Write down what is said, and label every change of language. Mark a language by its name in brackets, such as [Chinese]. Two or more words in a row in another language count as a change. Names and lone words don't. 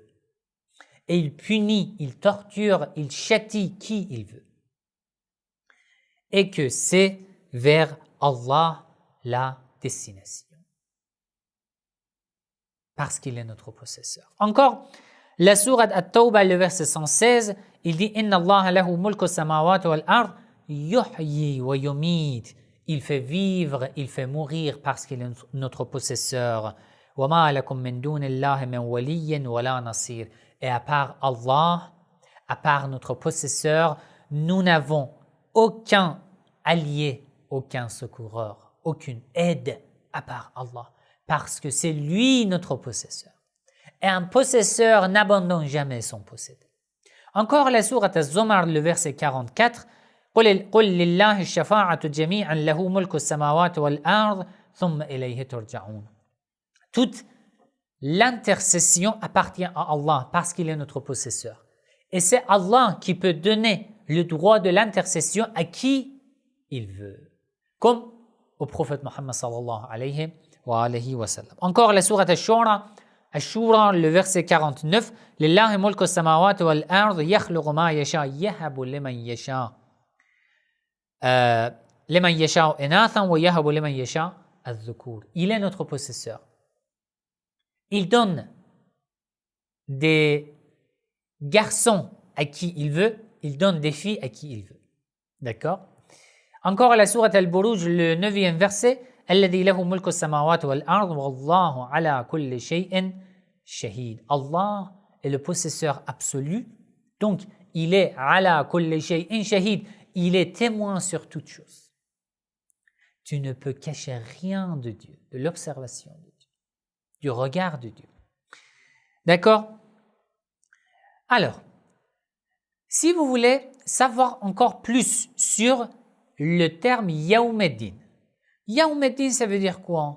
[French] Et il punit, il torture, il châtie qui il veut. Et que c'est vers Allah la destination. Parce qu'il est notre possesseur. Encore, la sourate At-Tawbah, le verset 116, il dit « [Arabic] إن الله له ملك السماوات والأرض يحيي ويميت [French] » Il fait vivre, il fait mourir parce qu'il est notre possesseur. « [Arabic] وما لكم من دون الله من ولي ولا نصير [French] » Et à part Allah, à part notre possesseur, nous n'avons aucun allié, aucun secoureur, aucune aide à part Allah. Parce que c'est lui notre possesseur. Et un possesseur n'abandonne jamais son possédé. Encore la sourate Az-Zumar, le verset 44, [Arabic] قُلْ لِلَّهِ الشَّفَاعَةُ جَمِيعًا لَهُ مُلْكُ السَّمَاوَاتِ وَالْأَرْضِ ثُمَّ إِلَيْهِ تُرْجَعُونَ. [French] Toute l'intercession appartient à Allah parce qu'il est notre possesseur. Et c'est Allah qui peut donner le droit de l'intercession à qui il veut. Comme au prophète Mohammed [Arabic] صلى الله عليه وسلم. [French] Encore la sourate Ash-Shura, le verset 49, [Arabic] لله ملك السماوات والأرض يخلق ما يشاء يهب لمن يشاء إناثا ويهب لمن يشاء الذكور. [French] Il est notre possesseur. Il donne des garçons à qui il veut, il donne des filles à qui il veut. D'accord? Encore la sourate Al-Buruj, le 9e verset, [Arabic] الذي له ملك السماوات والأرض والله على كل شيء شهيد. [French] Allah est le possesseur absolu, donc il est [Arabic] على كل شيء شهيد, [French] il est témoin sur toute chose. Tu ne peux cacher rien de Dieu, de l'observation de Dieu, du regard de Dieu. D'accord? Alors, si vous voulez savoir encore plus sur le terme Yawmeddin, Yawmeddin, ça veut dire quoi?